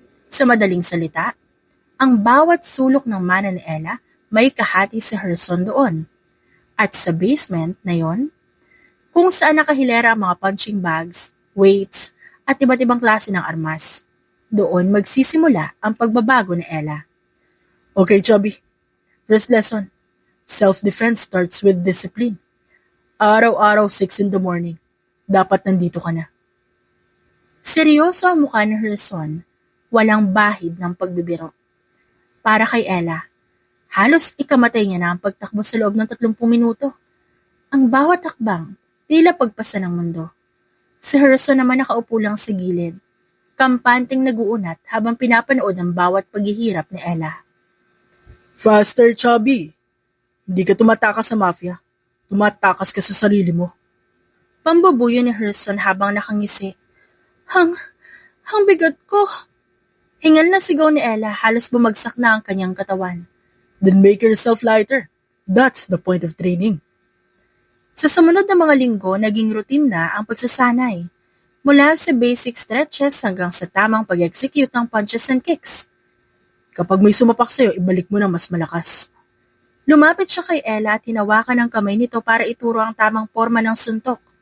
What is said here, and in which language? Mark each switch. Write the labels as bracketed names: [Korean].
[Filipino] Sa madaling salita, ang bawat sulok ng mana ni Ella may kahati si Herson doon. At sa basement na yon, kung saan nakahilera ang mga punching bags, weights, at iba't ibang klase ng armas, doon magsisimula ang pagbabago ni Ella. [English] Okay, Chubby. First lesson. Self-defense starts with discipline. [Filipino] Araw-araw [English] 6 in the morning. [Filipino] Dapat nandito ka na. Seryoso ang mukha ni Herson, walang bahid ng pagbibiro. Para kay Ella, halos ikamatay niya na ang pagtakbo sa loob ng 30 minuto. Ang bawat hakbang, tila pagpasa ng mundo. Si Herson naman nakaupo lang sa gilid, kampanteng naguunat habang pinapanood ang bawat paghihirap ni Ella. [English] Faster, [Filipino] Chubby. Hindi ka tumatakas sa mafia. Tumatakas ka sa sarili mo. Pambabuyo ni Herson habang nakangisi. Hang bigat ko. Hingal na sigaw ni Ella, halos bumagsak na ang kanyang katawan. [English] Then make yourself lighter. That's the point of training. [Filipino] Sa sumunod na mga linggo, naging routine na ang pagsasanay. Mula sa basic stretches hanggang sa tamang pag-execute ng [English] punches and kicks. [Filipino] Kapag may sumapak sa'yo, ibalik mo na mas malakas. Lumapit siya kay Ella at hinawakan ang kamay nito para ituro ang tamang forma ng suntok.